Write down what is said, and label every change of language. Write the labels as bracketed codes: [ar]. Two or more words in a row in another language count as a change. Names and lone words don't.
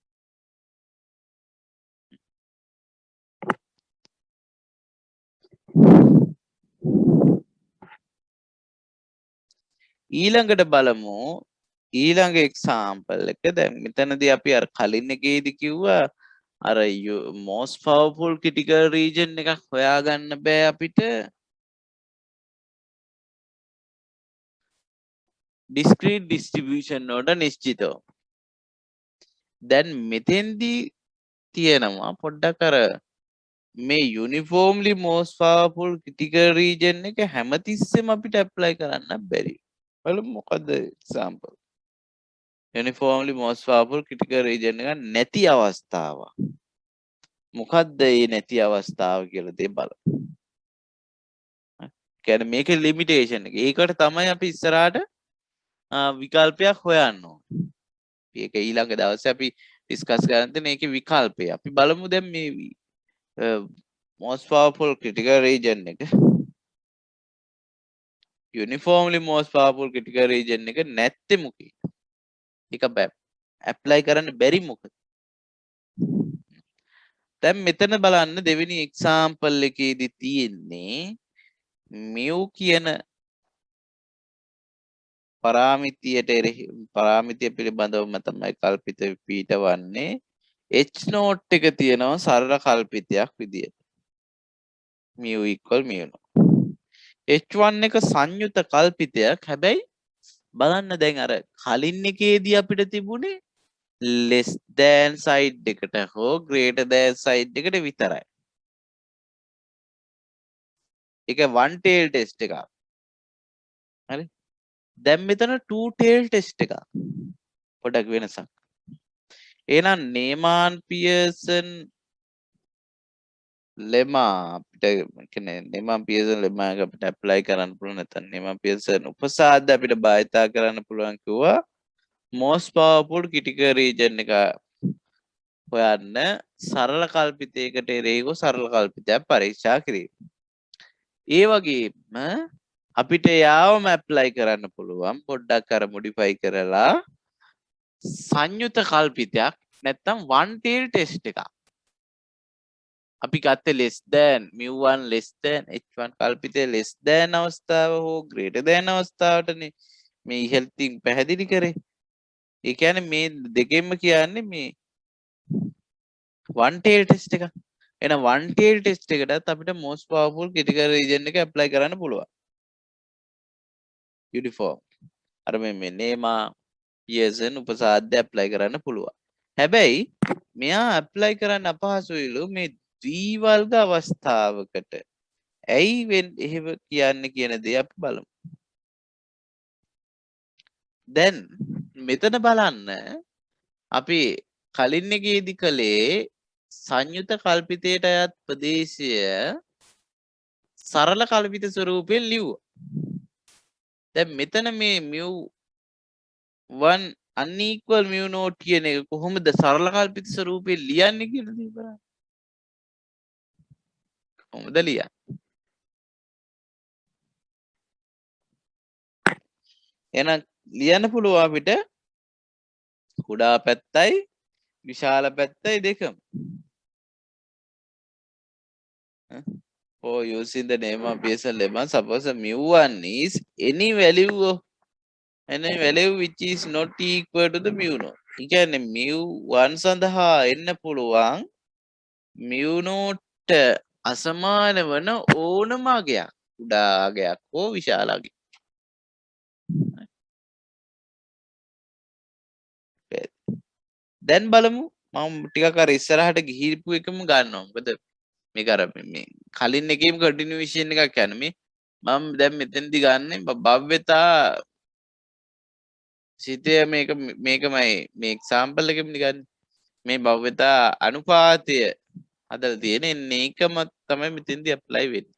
[si] ඊළඟට බලමු ඊළඟ එක්සාම්පල් එක. දැන් මෙතනදී අපි අර කලින් එකේදී කිව්වා අර [en] most powerful critical region [si] එකක් හොයාගන්න බෑ අපිට discrete distribution වලට නිශ්චිතව. දැන් මෙතෙන්දී තියෙනවා පොඩ්ඩක් අර මේ [en] uniformly most powerful critical region [si] එක හැමතිස්සෙම අපිට apply කරන්න බැරි. බලමු මොකද්ද example. [en] uniformly most powerful critical region [si] එක නැති අවස්ථාව. මොකද්ද මේ නැති අවස්ථාව කියලා දෙය බලමු. කියන්නේ මේකේ limitation එක. ඒකට තමයි අපි ඉස්සරහට විකල්පයක් හොයන්න ඕනේ. ඒක ඊළඟ දවසේ අපි ඩිස්කස් කරන්න තියෙන ඒකේ විකල්පය. අපි බලමු දැන් මේ [en] most powerful critical region [si] එක [en] uniformly most powerful critical region [si] එක නැත්තේ මොකේ? ඒක apply කරන්න බැරි මොකද? දැන් මෙතන බලන්න දෙවෙනි example එකේදී තියෙන්නේ mu කියන පරාමිතියට එරෙහි පරාමිතිය පිළිබඳවම තමයි කල්පිත පිටවන්නේ [en] h naught [si] එක තියෙනවා සරල කල්පිතයක් විදියට [en] mu equal mu naught h1 [si] එක සංයුත කල්පිතයක් හැබැයි බලන්න දැන් අර කලින් එකේදී අපිට තිබුණේ [en] less than side [si] එකට හෝ [en] greater than side [si] එකට විතරයි. ඒක [en] one tail test [si] එකක්. හරි. දැන් මෙතන [en] two tail test [si] එකක්. පොඩක් වෙනසක්. එහෙනම් නේමාන් පියර්සන් ලෙමා අපිට කියන්නේ නේමාන් පියර්සන් ලෙමා එක අපිට ඇප්ලයි කරන්න පුළුවන් නැත්නම් නේමාන් පියර්සන් උපසාද්ද අපිට භාවිතා කරන්න පුළුවන් කිව්වා [en] most powerful critical region [si] එක හොයන්න සරල කල්පිතයකට එරෙහිව සරල කල්පිතයක් පරීක්ෂා කිරීම. ඒ වගේම අපිට යාවම ඇප්ලයි කරන්න පුළුවන් පොඩ්ඩක් අර මොඩිෆයි කරලා සංයුත කල්පිතයක් නැත්නම් [en] one tail test [si] එකක්. අපි ගත්තේ [en] less than mu1 less than h1 [si] කල්පිතය [en] less than [si] අවස්ථාව හෝ [en] greater than [si] අවස්ථාවටනේ මේ ඉහළින් පැහැදිලි කරේ. ඒ කියන්නේ මේ දෙකෙන්ම කියන්නේ මේ [en] one tail test [si] එක. එහෙනම් [en] one tail test [si] එකටත් අපිට [en] most powerful critical region [si] එක apply කරන්න පුළුවන්. uniform. අර මේ නේමා පියර්සන් උපසාද්‍ය apply කරන්න පුළුවන්. හැබැයි මෙයා apply කරන්න අපහසුයිලු මේ ද්විවර්ග අවස්ථාවකට. ඇයි එහෙම කියන්නේ කියන දේ අපි බලමු. දැන් මෙතන බලන්න අපි කලින් එකේදී කළේ සංයුත කල්පිතයට අයත් ප්‍රදේශය සරල කල්පිත ස්වරූපයෙන් ලිව්වා. දැන් මෙතන මේ [en] mu1 unequal mu naught [si] කියන එක කොහොමද සරල කල්පිත ස්වරූපයෙන් ලියන්නේ කියලා දේ බලන්න. කොහොමද ලියන්නේ? එහෙනම් ලියන්න පුළුවන් අපිට කුඩා පැත්තයි විශාල පැත්තයි දෙකම. [en] For using the name of Pearson lemma, suppose mu1 is any value which is not equal to the mu naught. [si] ඒ කියන්නේ mu1 සඳහා එන්න පුළුවන් [en] mu naught [si] අසමාන වන ඕනම අගයක්. කුඩා අගයක් හෝ විශාල අගයක්. දැන් බලමු මම ටිකක් අර ඉස්සරහට ගිහිපු එකම ගන්නවා. මොකද මේක අර මේ කලින් එකේම කන්ටිනියුේෂන් එකක් යන මේ මම දැන් මෙතෙන්දි ගන්න භව්‍යතා සිතය මේකමයි මේ එක්සැම්පල් එකෙම ගන්න මේ භව්‍යතා අනුපාතය හදලා තියෙන මේකම තමයි මෙතෙන්දි ඇප්ලයි වෙන්නේ.